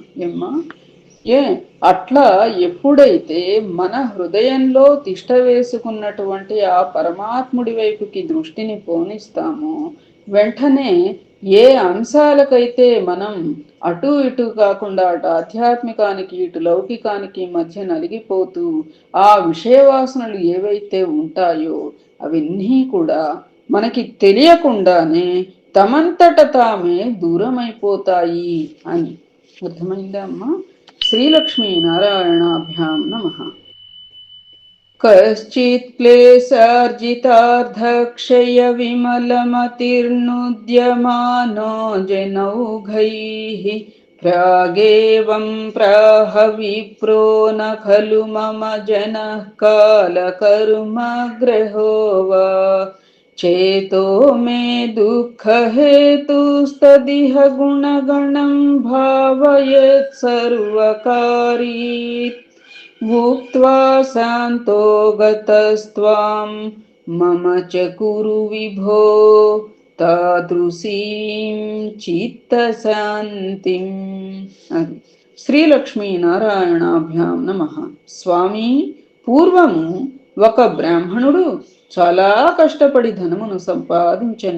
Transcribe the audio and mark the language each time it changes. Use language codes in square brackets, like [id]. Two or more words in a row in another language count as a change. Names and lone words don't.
[te] అట్లా ఎప్పుడైతే మన హృదయంలో తిష్ట వేసుకున్నటువంటి ఆ పరమాత్ముడి వైపుకి దృష్టిని పోనిస్తామో వెంటనే ఏ అంశాలకైతే మనం అటు ఇటు కాకుండా అటు ఆధ్యాత్మికానికి ఇటు లౌకికానికి మధ్య నలిగిపోతూ ఆ విషయవాసనలు ఏవైతే ఉంటాయో అవన్నీ కూడా మనకి తెలియకుండానే తమంతట తామే దూరమైపోతాయి అని. అర్థమైందా అమ్మా? [sa] శ్రీలక్ష్మీ నారాయణాభ్యాం నమః. कश्चित् क्लेशार्जितार्धक्षयविमलमतिर्नुद्यमानो जनौघैः प्रागेवं प्राह विप्रो न खलु मम जनः कालकर्मग्रहो वा चेतो मे दुःखहेतुस्तदिह गुणगणं भावयत् सर्वकारी भुक्त्वा शान्तो गतस्त्वां मम च कुरु विभो తాదృశీం చిత్తశాంతిం. అది శ్రీలక్ష్మీ నారాయణాభ్యాం నమః. [te] స్వామి, పూర్వము ఒక బ్రాహ్మణుడు చాలా కష్టపడి ధనమును సంపాదించెను.